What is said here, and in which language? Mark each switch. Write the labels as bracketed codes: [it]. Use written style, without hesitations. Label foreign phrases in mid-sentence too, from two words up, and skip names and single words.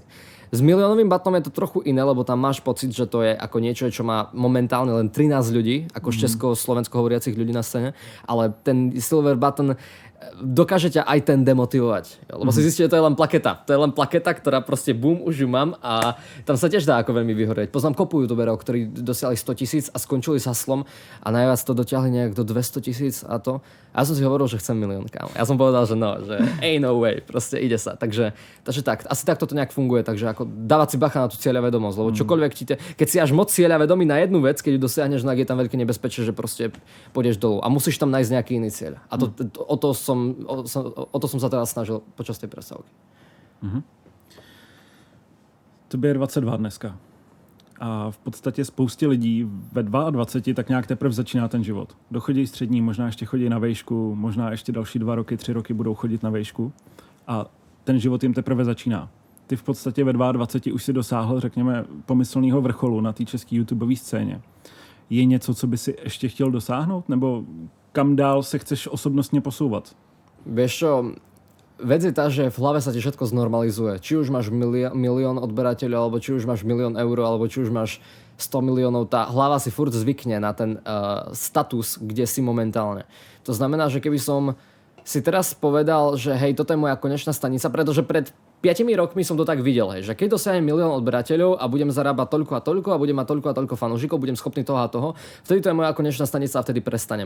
[sk] S miliónovým batonom je to trochu iné, lebo tam máš pocit, že to je ako niečo, čo má momentálne len 13 ľudí, ako z česko-slovensko hovoriacich ľudí na scéne, ale ten silver button dokáže ťa aj ten demotivovať. Lebo si zistíte, že to je len plaketa. To je len plaketa, ktorá proste bum, už ju mám a tam sa tiež dá ako veľmi vyhorieť. Poznám kopu youtuberov, ktorí dosiahli 100 000 a skončili s haslom a najviac to dotiahli nejak do 200 000 a to. A ja som si hovoril, že chcem 1 000 000, kámo. Ja som povedal, že no, že [en] ain't no way, [sk] proste ide sa. Takže tak, asi takto to nejak funguje, takže ako dávať si bacha na tú cieľavedomosť, lebo čokoľvek keď si až moc cieľavedomý na jednu vec, keď ju dosiahneš, tak je tam veľké nebezpečie, že proste pôjdeš dolu a musíš tam nájsť nejaký iný cieľ. A o to som sa teraz snažil počas tej prestávky. [cs] Tobě je 22 dneska. A v podstatě spoustě lidí ve 22 tak nějak teprve začíná ten život. Dochodí střední, možná ještě chodí na vejšku, možná ještě další 2 roky, 3 roky budou chodit na vejšku. A ten život jim teprve začíná. Ty v podstatě ve 22 už si dosáhl, řekněme, pomyslného vrcholu na té české YouTubeové scéně. Je něco, co by si ještě chtěl dosáhnout? Nebo kam dál se chceš osobnostně posouvat? [sk] Vieš čo, vec je tá, že v hlave sa ti všetko znormalizuje. Či už máš milión odberateľov, alebo či už máš 1 000 000 eur, alebo či už máš 100 miliónov. Tá hlava si furt zvykne na ten status, kde si momentálne. To znamená, že keby som si teraz povedal, že hej, toto je moja konečná stanica, pretože pred 5 rokmi som to tak videl, hej, že keď dosiahnem 1 000 000 odberateľov a budem zarábať toľko a toľko a budem mať toľko a toľko fanúšikov, budem schopný toho a toho, vtedy to je moja konečná stanica a vtedy prestanem.